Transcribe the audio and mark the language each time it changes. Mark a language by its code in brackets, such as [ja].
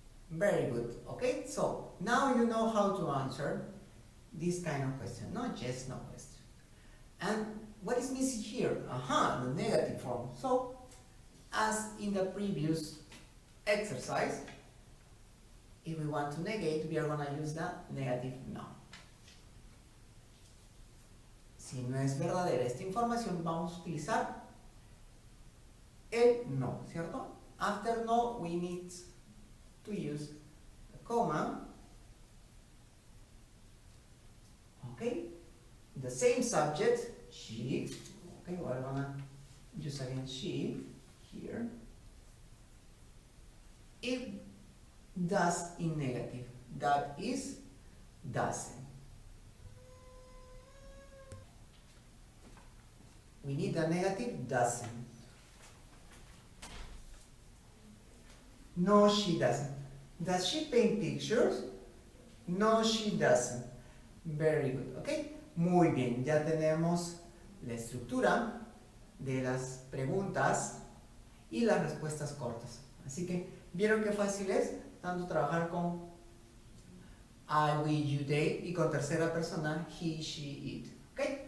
[en] Very good. Okay, so now you know how to answer this kind of question. No yes, no question. And what is missing here? The negative form. So, as in the previous exercise, if we want to negate, we are going to use the negative no. [es] Si no es verdadera esta información, vamos a utilizar el no, ¿cierto? [en] After no, we need to use the comma. Okay? The same subject, she. Okay, we're gonna use again she here. If does in negative, that is doesn't. We need a negative doesn't. No, she doesn't. Does she paint pictures? No, she doesn't. Very good, ¿ok? [es] Muy bien, ya tenemos la estructura de las preguntas y las respuestas cortas. Así que, ¿vieron qué fácil es? Tanto trabajar con I, we, you, they y con tercera persona he, she, it, ¿ok?